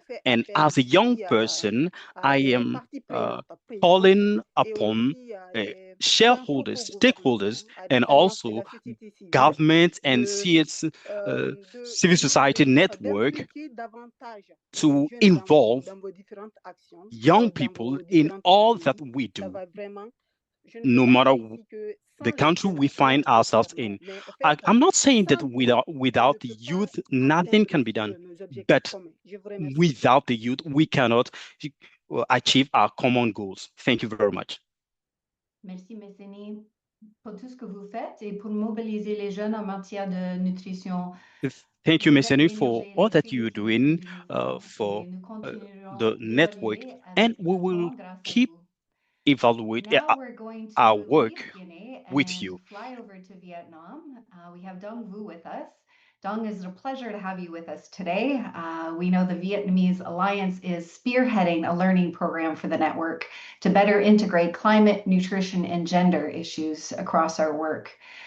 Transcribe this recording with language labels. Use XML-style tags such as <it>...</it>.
<en>And as a young person, I am calling upon shareholders, stakeholders, and also government and civil society network to involve young people in all that we do, no matter the country we find ourselves in. I'm not saying that without the youth, nothing can be done, but without the youth, we cannot achieve our common goals. Thank you very much.</en> <fr>Merci, Messeni, pour tout ce que vous faites et pour mobiliser les jeunes en matière de nutrition.</fr> <en>Thank you, Messeni, for all that you're doing for the network, and we will keep evaluate our work with you. Fly over to Vietnam. We have Dong Vu with us. Dong, it's a pleasure to have you with us today. We know the Vietnamese Alliance is spearheading a learning program for the network to better integrate climate, nutrition, and gender issues across our work.</en>